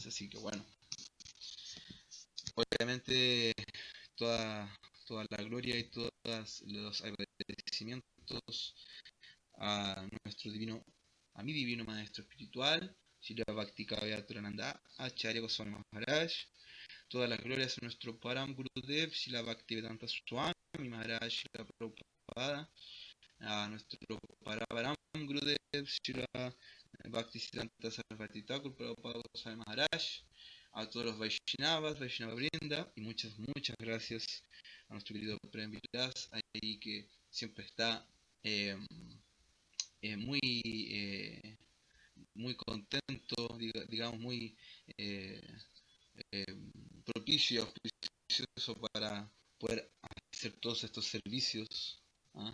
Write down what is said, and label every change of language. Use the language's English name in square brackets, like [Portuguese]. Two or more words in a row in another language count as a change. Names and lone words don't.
[Spanish] Así que bueno, obviamente toda, toda la gloria y todos los agradecimientos a nuestro divino, a mi divino maestro espiritual, Srila Bhakti Kavyatananda Acharya Goswami Maharaj. Todas las glorias a nuestro Param Gurudev, Srila Bhaktivedanta Swami Maharaj, Srila Prabhupada, a nuestro Param Gurudev, Srila Bhaktisiddhanta Sarasvati Thakur, Prabhupada Goswami Maharaj, a todos los Vaishnavas, Vaishnava Brinda, y muchas gracias a nuestro querido Prem Vilas, ahí que siempre está eh, muy, muy contento, digamos, muy eh, eh, propicio, auspicioso para poder hacer todos estos servicios, ¿ah?